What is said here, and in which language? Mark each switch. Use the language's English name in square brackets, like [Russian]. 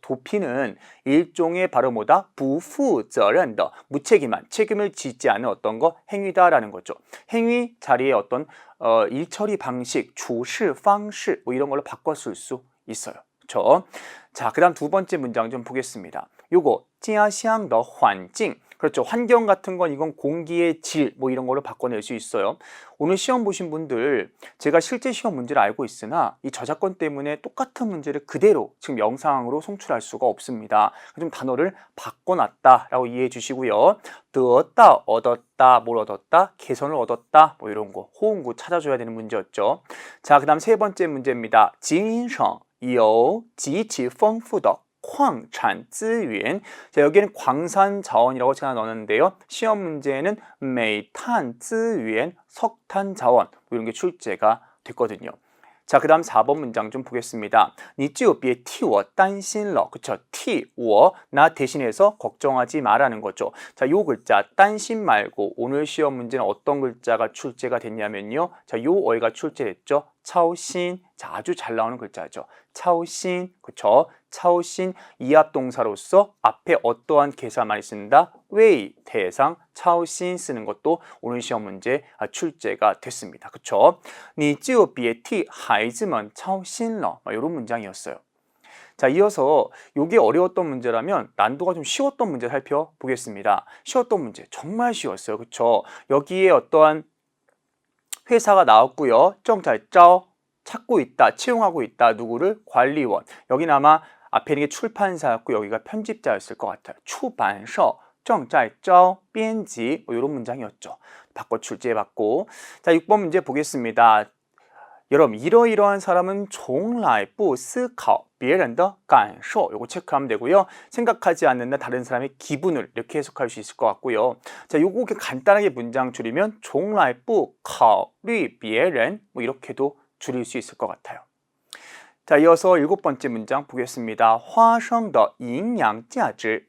[Korean] 도피는 일종의 바로 뭐다? 부 [Chinese] 负责任的, [Korean] 무책임한, 책임을 지지 않은 어떤 거, 행위다라는 거죠. 행위 자리에 어떤 일처리 방식, 处事方式 뭐 이런 걸로 바꿔 쓸 수 있어요. 그렇죠? 자, 그다음 두 번째 문장 좀 보겠습니다. 요거 [Chinese] 家乡的环境, [Korean] 그렇죠. 환경 같은 건 이건 공기의 질 뭐 이런 걸로 바꿔낼 수 있어요. 오늘 시험 보신 분들 제가 실제 시험 문제를 알고 있으나 이 저작권 때문에 똑같은 문제를 그대로 지금 영상으로 송출할 수가 없습니다. 좀 단어를 바꿔놨다라고 이해해 주시고요. 得到, 얻었다, 뭘 얻었다, 개선을 얻었다, 뭐 이런 거 호응구 찾아줘야 되는 문제였죠. 자, 그다음 세 번째 문제입니다. [Chinese] 今生有极其丰富的 [Korean] 광산 [Chinese] 资源. [Korean] 자, 여기는 광산 자원이라고 제가 넣었는데요. 시험 문제에는 煤炭资源, 석탄 자원 뭐 이런 게 출제가 됐거든요. 자, 그 다음 4번 문장 좀 보겠습니다. [Chinese] 你就别替我担心了. [Korean] 그쵸? 替我, 나 대신해서 걱정하지 마라는 거죠. 자, 요 글자担心 말고 오늘 시험 문제는 어떤 글자가 출제가 됐냐면요. 자, 요 어휘가 출제됐죠. 차오신. 자, 아주 잘 나오는 글자죠. 차오신. 그쵸? 차오신, 이합동사로서 앞에 어떠한 개사 많이 쓴다? 웨이, 대상, 차오신 쓰는 것도 오늘 시험 문제 출제가 됐습니다. 그쵸? [Chinese] 你就别替孩子们操心了. [Korean] 이런 문장이었어요. 자, 이어서 이게 어려웠던 문제라면 난도가 좀 쉬웠던 문제 살펴보겠습니다. 쉬웠던 문제 정말 쉬웠어요. 그쵸? 여기에 어떠한 회사가 나왔고요. [Chinese] 正在招, [Korean] 찾고 있다, 채용하고 있다. 누구를? 관리원. 여기는 아마 앞에 있는 게 출판사였고 여기가 편집자였을 것 같아요. [Chinese] 出版社正在招编辑, [Korean] 뭐 이런 문장이었죠. 바꿔 출제해봤고. 자, 6번 문제 보겠습니다. 여러분, 이러이러한 사람은 [Chinese] 从来不思考别人的感受. [Korean] 요거 체크하면 되고요. 생각하지 않는다, 다른 사람의 기분을 이렇게 해석할 수 있을 것 같고요. 자, 요거 간단하게 문장 줄이면 [Chinese] 从来不考虑别人, [Korean] 뭐 이렇게도 줄일 수 있을 것 같아요. 자, 이어서 7번째 문장 보겠습니다. [Chinese] 花生的营养价值.